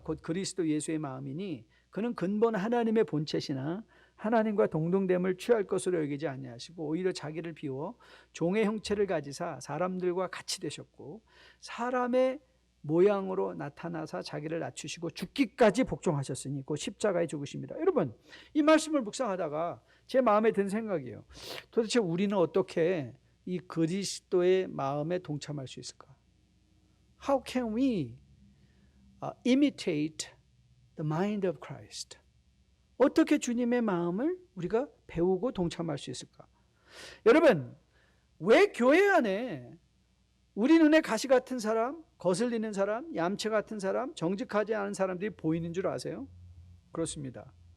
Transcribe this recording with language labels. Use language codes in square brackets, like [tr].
[ko] 곧 그리스도 예수의 마음이니 그는 근본 하나님의 본체시나 하나님과 동등됨을 취할 것으로 여기지 아니하시고 오히려 자기를 비워 종의 형체를 가지사 사람들과 같이 되셨고 사람의 모양으로 나타나사 자기를 낮추시고 죽기까지 복종하셨으니 곧 십자가에 죽으십니다. 여러분, 이 말씀을 묵상하다가 제 마음에 든 생각이에요. 도대체 우리는 어떻게 이 그리스도의 마음에 동참할 수 있을까? [en] How can we imitate the mind of Christ? [ko] 어떻게 주님의 마음을 우리가 배우고 동참할 수 있을까? 여러분, 왜 교회 안에 우리 눈에 가시 같은 사람, 거슬리는 사람, 얌체 같은 사람, 정직하지 않은 사람들이 보이는 줄 아세요? 그렇습니다.